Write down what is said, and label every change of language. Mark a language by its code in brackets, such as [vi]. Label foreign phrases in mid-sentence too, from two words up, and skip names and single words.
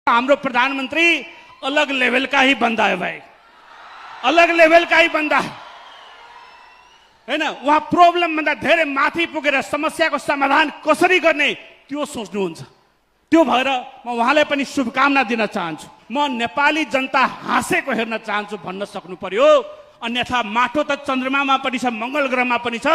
[hi] हाम्रो प्रधानमंत्री अलग लेवल का ही बंदा है भाई, अलग लेवल का ही बंदा हैन। [ne] उहाँ प्रब्लम भन्दा धेरै माथि पुगेर समस्याको समाधान कसरी गर्ने त्यो सोच्नुहुन्छ। त्यो भएर म उहाँलाई पनि शुभकामना दिन चाहन्छु। म नेपाली जनता हाँसेको हेर्न चाहन्छु भन्न सक्नु पर्यो। अन्यथा माटो त चन्द्रमामा पनि छ, मंगल ग्रहमा पनि छ।